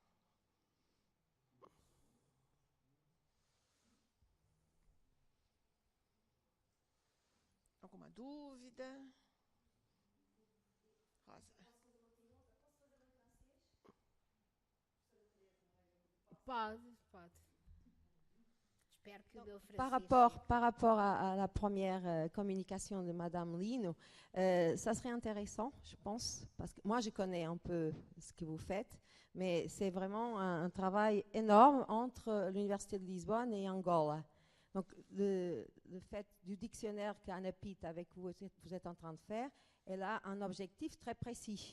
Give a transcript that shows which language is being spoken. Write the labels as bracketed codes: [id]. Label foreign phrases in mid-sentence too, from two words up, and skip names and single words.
[pt] Alguma dúvida? Rosa. Pode. Espero que o meu francês... [fr] Par rapport à la première communication de Madame Lino, ça serait intéressant, je pense, parce que moi je connais un peu ce que vous faites, mais c'est vraiment un travail énorme entre l'Université de Lisbonne et Angola. Donc, le fait du dictionnaire qu'Anapit, avec vous êtes en train de faire, elle a un objectif très précis.